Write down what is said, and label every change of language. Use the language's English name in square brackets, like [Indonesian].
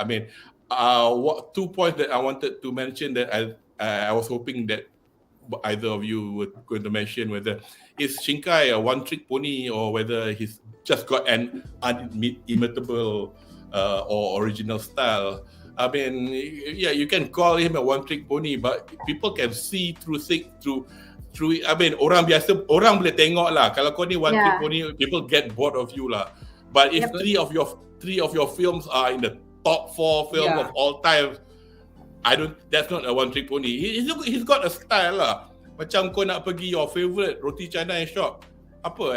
[English] I mean, what 2 points that I wanted to mention that I was hoping that either of you were going to mention, whether is Shinkai a one-trick pony or whether he's just got an unimitable or original style. I mean, yeah, you can call him a one-trick pony, but people can see through. [Malay] I mean, orang boleh tengok lah. Kalau kau ni [English] one-trick pony, people get bored of you lah. But if three of your films are in the top 4 films of all time, that's not a one-trick pony. He's got a style lah. [Malay] Macam kau nak pergi [English] your favourite roti canai shop. [Malay] Apa?